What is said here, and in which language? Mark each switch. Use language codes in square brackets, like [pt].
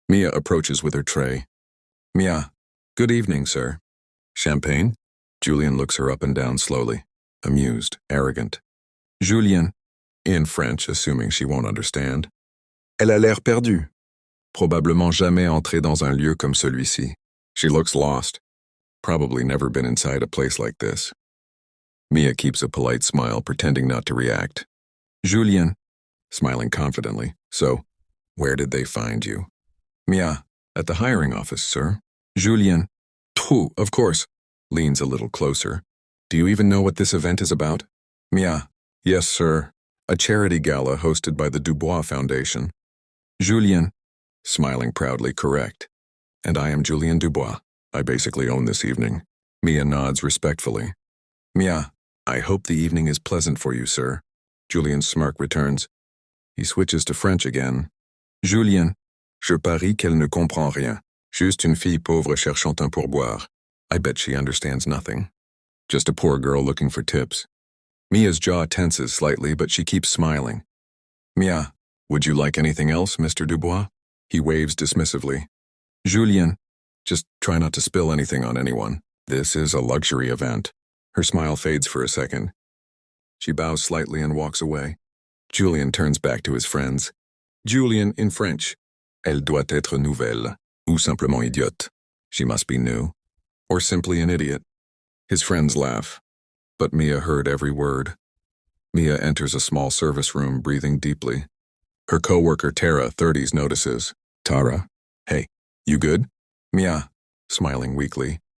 [en] Mia approaches with her tray. Mia, good evening, sir. Champagne? Julien looks her up and down slowly, amused, arrogant. Julien, in French, assuming she won't understand. [fr] Elle a l'air perdue. Probablement jamais entrée dans un lieu comme celui-ci. [en] She looks lost. Probably never been inside a place like this. Mia keeps a polite smile, pretending not to react. Julien, smiling confidently. So, where did they find you? Mia, at the hiring office, sir. Julien, phew, of course. Leans a little closer. Do you even know what this event is about? Mia, yes, sir. A charity gala hosted by the Dubois Foundation. Julien, smiling proudly, correct. And I am Julien Dubois. I basically own this evening. Mia nods respectfully. Mia, I hope the evening is pleasant for you, sir. Julien's smirk returns. He switches to French again. [fr] Julien, je parie qu'elle ne comprend rien. Juste une fille pauvre cherchant un pourboire. [en] I bet she understands nothing. Just a poor girl looking for tips. Mia's jaw tenses slightly, but she keeps smiling. Mia, would you like anything else, Mr. Dubois? He waves dismissively. Julien, just try not to spill anything on anyone. This is a luxury event. Her smile fades for a second. She bows slightly and walks away. Julien turns back to his friends. Julien in French. [fr] Elle doit être nouvelle, ou simplement idiote. [en] She must be new, or simply an idiot. His friends laugh, but Mia heard every word. Mia enters a small service room, breathing deeply. Her co-worker Tara, 30s, notices. Tara, hey, you good? Mia, smiling weakly.